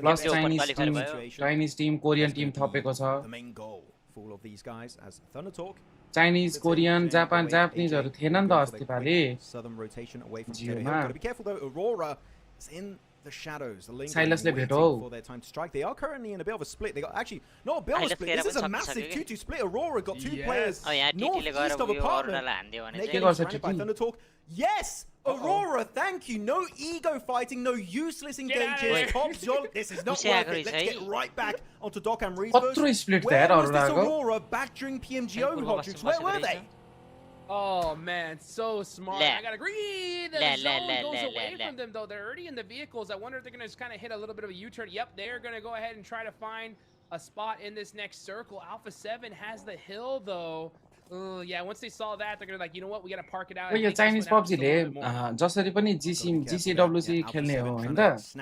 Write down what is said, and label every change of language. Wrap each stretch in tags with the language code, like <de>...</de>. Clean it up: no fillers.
<en>Plus Chinese team, Korean team</en> <ne>थपेको छ.</ne> <en>The main goal for all of these guys as Thunder Talk.</en> <ne>Chinese, Korean, Japanese हरु थिएन नि त अस्ति पाली.</ne> <en>Southern rotation away from Hill. Got to be careful though. Aurora is in the shadows, the Silas waiting for their time to strike. They are currently in a bit of a split. They got actually not a bit of a split. This is a massive 2-2 split. Aurora got 2 players northeast of apartment. They get surrounded by Thunder Talk. Yes, Aurora, thank you. No ego fighting, no useless engages. Pops, this is not worth it. Let's get right back onto Doc and Reese. Where was this Aurora back during PMGO, Hodges? Where were they? Oh man, so smart. I gotta agree. The zone goes away from them though. They're already in the vehicles. I wonder if they're gonna just kind of hit a little bit of a U-turn. Yep, they're gonna go ahead and try to find a spot in this next circle. Alpha 7 has the hill though. Yeah, once they saw that, they're gonna like, you know what, we gotta park it out.</en> <ne>यो Chinese PUBG ले जसरी पनि GCWC खेल्ने हो हैन त.</ne>